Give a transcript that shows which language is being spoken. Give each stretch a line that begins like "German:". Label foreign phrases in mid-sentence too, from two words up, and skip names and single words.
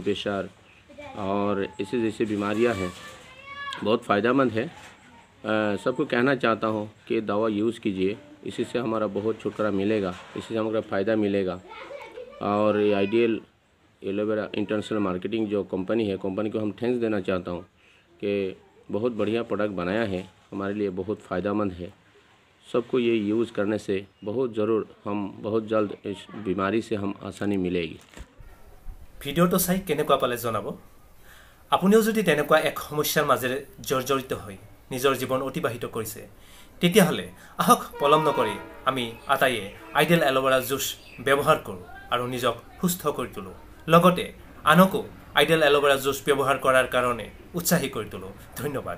Hindi: प्रेशर और ऐसे जैसे बीमारियां हैं बहुत फ़ायदेमंद है सबको कहना चाहता हूँ कि दवा यूज़ कीजिए इसी से हमारा बहुत छुटकारा मिलेगा इसी से हमारा फ़ायदा मिलेगा और ये आइडियल एलोवेरा इंटरनेशनल मार्केटिंग जो कंपनी है कंपनी को हम थैंक्स देना चाहता हूँ कि बहुत बढ़िया प्रोडक्ट बनाया है हमारे लिए बहुत फ़ायदेमंद है सबको ये यूज़ करने से बहुत ज़रूर हम बहुत जल्द इस बीमारी से हम आसानी मिलेगी
Assamese: ভিডিঅ'টো চাই কেনেকুৱা পালে জনাব আপুনিও যদি তেনেকুৱা এক সমস্যাৰ মাজেৰে জৰ্জৰিত হৈ নিজৰ জীৱন অতিবাহিত কৰিছে তেতিয়াহ'লে আহক পলম নকৰি আমি আটাইয়ে আইডিয়েল এল'ভেৰা জুচ ব্যৱহাৰ কৰোঁ আৰু নিজক সুস্থ কৰি তোলোঁ লগতে আনকো আইডিয়েল এল'ভেৰা জুচ ব্যৱহাৰ কৰাৰ কাৰণে উৎসাহী কৰি তোলোঁ ধন্যবাদ